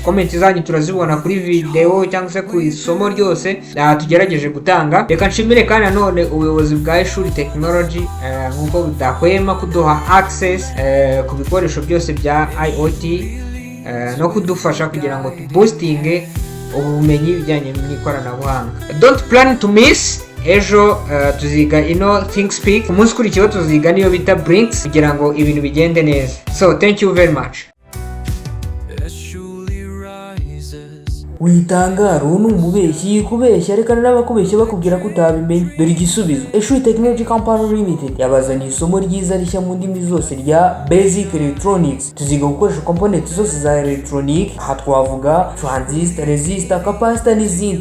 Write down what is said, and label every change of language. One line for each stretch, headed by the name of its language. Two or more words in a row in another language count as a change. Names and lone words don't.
Kinyarwanda: Comment zanyu turazibona kuri video cyangwa se ku isomo ryose tugerageje gutanga. Reka nshimire kandi nanone ubuyobozi bwa Eshuli Technology nkuko budahwema kuduha access ku bikoresho byose bya IoT no kudufasha kugira ngo boosting ubumenyi bijyanye n'ikoranabuhanga.
English: Don't plan to miss.
Kinyarwanda: Ejo tuziga ino thingspeak, umunsi kurikiyeho tuziga niyo bita brinks kugira ngo ibintu bigende neza.
English: So thank you very much.
Kinyarwanda: Witangara ubu ni umubeshyi kubeshya, reka n'abakubeshya bakubwira ko utabimenye. Dore igisubizo. Eshuli Technology Company Limited yabazaniye isomo ryiza rishya mu ndimi zose rya Basic Electronics. Tuziga gukoresha components zose za electronic, aha twavuga
English: transistor, resistor, capacitor
Kinyarwanda: n'izindi.